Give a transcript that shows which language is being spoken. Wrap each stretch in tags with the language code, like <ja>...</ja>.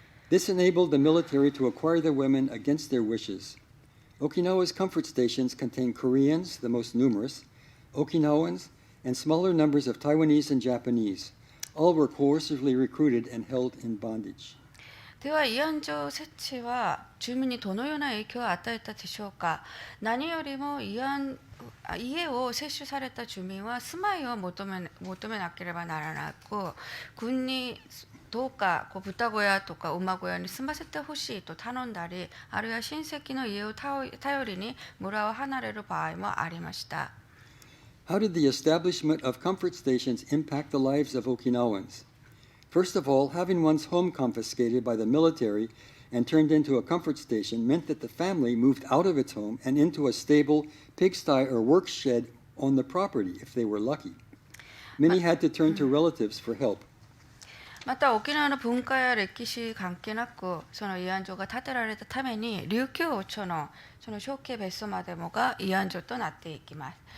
<en>This enabled the military to acquire the women against their wishes. Okinawa's comfort stations contain Koreans, the most numerous, Okinawans, and smaller numbers of Taiwanese and Japanese. All were coercively recruited and held in bondage.</en> <ja>では慰安所設置は住民にどのような影響を与えたでしょうか。何よりも家を接種された住民は住まいを求めなければならなく、軍にどうか豚小屋とか馬小屋に住ませてほしいと頼んだり、あるいは親戚の家を頼りに村を離れる場合もありました。</ja> <en>How did the establishment of comfort stations impact the lives of Okinawans? First of all, having one's home confiscated by the military and turned into a comfort station meant that the family moved out of its home and into a stable pigsty or work shed on the property, if they were lucky. Many had to turn to relatives for help.</en> <ja>また沖縄の文化や歴史関係なく、その慰安所が建てられたために琉球王朝のその小慶別荘までもが慰安所となっていきます。</ja>